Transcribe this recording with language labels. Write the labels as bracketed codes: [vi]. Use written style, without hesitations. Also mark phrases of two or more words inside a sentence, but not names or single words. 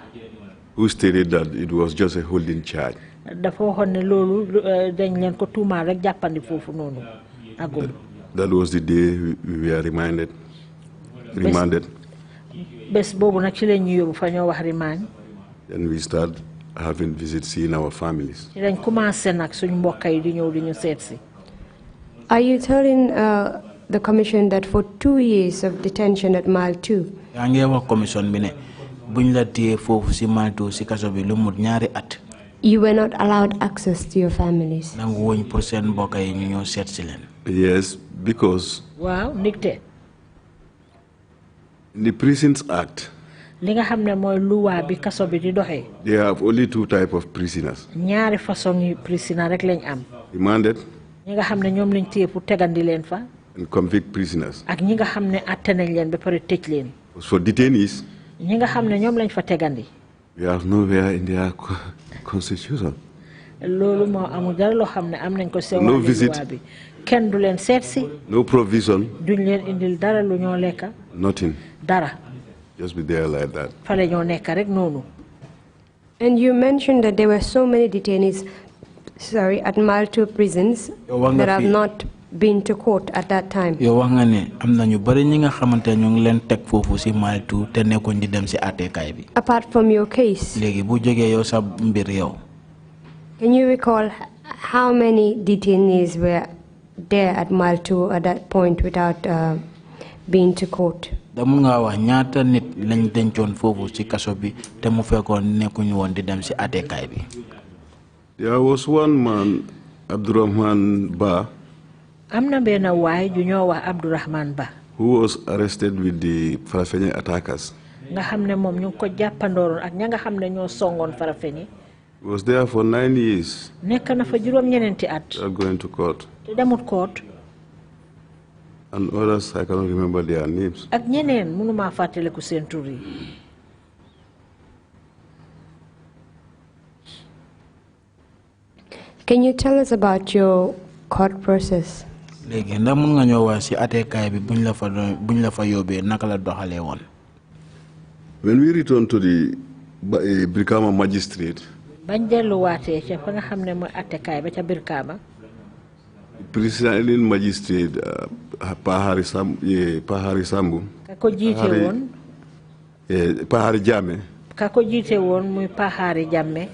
[en] Who stated that it was just a holding charge. [wo] Dafa waxoon ne loolu dañ leen ko tuumaal rek jàppandi foofu noonu agum. [en] That was the day we were remanded. [wo] Bés boobu nag ci leen ñu yóbbu fa ñoo wax remand. [en] Then we start having visits, seeing our families. [wo] Ci lañ commencé nag suñ mbokk yi di ñëw di ñu seet si. [en] Are you telling the commission that for 2 years of detention at mile 2? [wo] yaa ngi wax commission bi ne buñ la téye foofu si mile 2 si kaso bi lu mut ñaari at. [en] You were not allowed access to your families. [wo] nangu woñ pour seen mbokk yi ñu ñëw seet si leen. [en] Yes, because. [wo] Waaw ndigte. [en] In the Prisons Act. [wo] Li nga xam ne mooy luwa bi kaso bi di doxee. [en] They have only 2 types of prisoners. [wo] Ñaari façon yi prisoner rek lañ am. [en] Remanded. [wo] Ñi nga xam ne ñoom lañ téye pour tegandi leen fa. [en] And convict prisoners. [wo] Ak ñi nga xam ne atte nañ leen ba pare tëj leen. [en] For detainees. [wo] Ñi nga xam ne ñoom lañ fa tegandi. [en] We have nowhere in their constitution. [wo] Loolu moo amul dara loo xam ne am nañ ko seen [en] no visit. [wo] bi. Kenn du leen seet si. [en] No provision. [wo] Duñ leen indil dara lu ñoo lekka. [en] Nothing. [wo] Dara. [en] Just be there like that. [wo] Fale ñoo nekk rek noonu. [en] And you mentioned that there were so many detainees, at mile 2 prisons that have not been to court at that time. [wo] Yow wax nga ne am na ñu bari ñi nga xamante ñu ngi leen teg foofu si mile 2 te nekkuñ di dem si àttekaay bi. [en] Apart from your case. [wo] Léegi bu jógee yow sa mbir yow. [en] Can you recall how many detainees were there at mile 2 at that point without being to court? [wo] Damu nga wax ñaata nit lañ dencoon foofu ci kaso bi te mu fekkoon nekkuñu woon di dem si àttekaay bi. [en] There was one man, Abdurrahman Ba. [wo] Am na benn waay ju ñoo wax Abdurrahman Ba. [en] Who was arrested with the Farafenni attackers. [wo] Nga xam ne moom ñu ko jàppandooroon ak ña nga xam ne ñoo songoon Farafenni. [en] He was there for 9 years. [wo] Nekk na fa juróom-ñeneenti at. [en] Without going to court. [wo] Te demut court. [en] And others, I cannot remember their names. [wo] Ak ñeneen mënuma fàttaliku seen tur yi. [en] Can you tell us about your court process? [wo] Léegi ndax mën nga ñoo wax si àttekaay bi buñ la fa yóbbee naka la doxalee woon. [en] When we returned to the Brikama magistrate. [wo] Bañ delluwaatee ca fa nga xam ne mooy àttekaay ba ca Brikama. [en] Presiding magistrate Pahari Sambu. [wo] Ka ko jiite woon. Pahari Jame. Ka ko jiite woon muy Pahari Jame.